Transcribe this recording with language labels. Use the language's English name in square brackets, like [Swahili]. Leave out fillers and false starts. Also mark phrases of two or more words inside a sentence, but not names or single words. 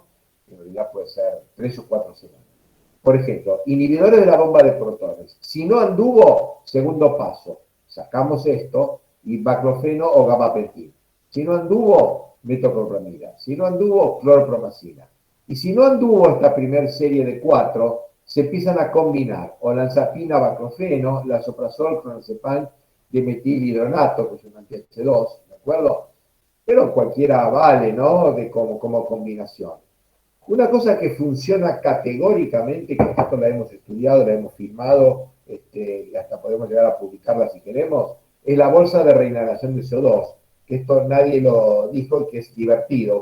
[Spanish] En realidad puede ser 3 o 4 semanas. Por ejemplo, inhibidores de la bomba de protones. Si no anduvo, segundo paso, sacamos esto y baclofeno o gabapentin. Si no anduvo, metoclopramida. Si no anduvo, clorpromacina. Y si no anduvo esta primera serie de 4, se empiezan a combinar olanzapina, baclofeno, lansoprazol, clonazepam, dimetilhidronato, que es un anti-H2, ¿de acuerdo? Pero cualquiera vale, ¿no? Como combinación. Una cosa que funciona categóricamente, que nosotros la hemos estudiado, la hemos filmado, y hasta podemos llegar a publicarla si queremos, es la bolsa de reinhalación de CO2, que esto nadie lo dijo y que es divertido.